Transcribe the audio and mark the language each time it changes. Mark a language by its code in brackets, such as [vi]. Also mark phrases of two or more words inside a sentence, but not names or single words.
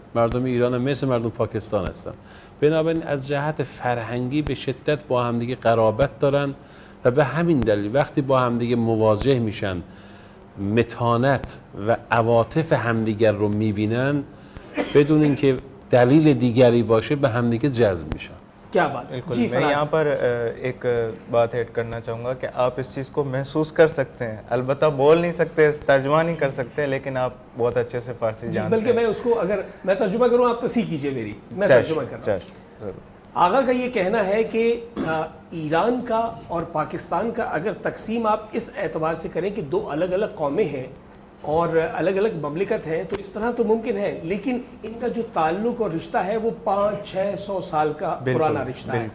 [fa] مردم ایران هم مثل مردم پاکستان هستن. بنابراین از جهت فرهنگی به شدت با همدیگه قرابت دارن و به همین دلیل وقتی با همدیگه مواجه میشن متانت و عواطف همدیگر رو میبینن بدون اینکه دلیل دیگری باشه به همدیگه جذب میشن. [ur] کیا بات ہے. بالکل. میں یہاں پر ایک بات ایڈ کرنا چاہوں گا کہ آپ اس چیز کو محسوس کر سکتے ہیں, البتہ بول نہیں سکتے, ترجمہ نہیں کر سکتے, لیکن آپ بہت اچھے سے فارسی جانتے ہیں. بلکہ میں اس کو اگر میں ترجمہ کروں آپ تصحیح کیجئے میری, میں ترجمہ کر رہا ہوں. آغا کا یہ کہنا ہے کہ ایران کا اور پاکستان کا اگر تقسیم آپ اس اعتبار سے کریں کہ دو الگ الگ قومیں ہیں اور الگ الگ مملکت ہیں تو اس طرح تو ممکن ہے, لیکن ان کا جو تعلق اور رشتہ ہے وہ 500-600 سال کا پرانا رشتہ ہے.